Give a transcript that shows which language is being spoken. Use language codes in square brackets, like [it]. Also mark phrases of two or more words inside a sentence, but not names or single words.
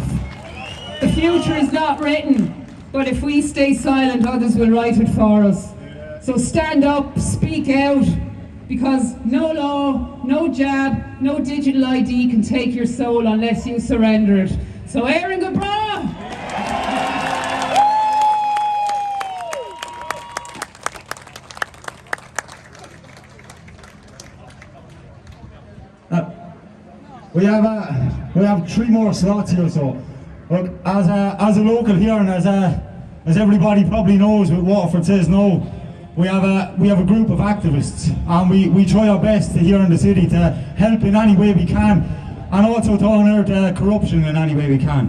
[en] The future is not written, but if we stay silent, others will write it for us. So stand up, speak out, because no law, no jab, no digital ID can take your soul unless you surrender it. [ga] So Éireann go bragh! [en] We have 3 more slots here, so look, as a local here, and as everybody probably knows, with Waterford Says No, we have a group of activists, and we try our best here in the city to help in any way we can, and also to unearth corruption in any way we can.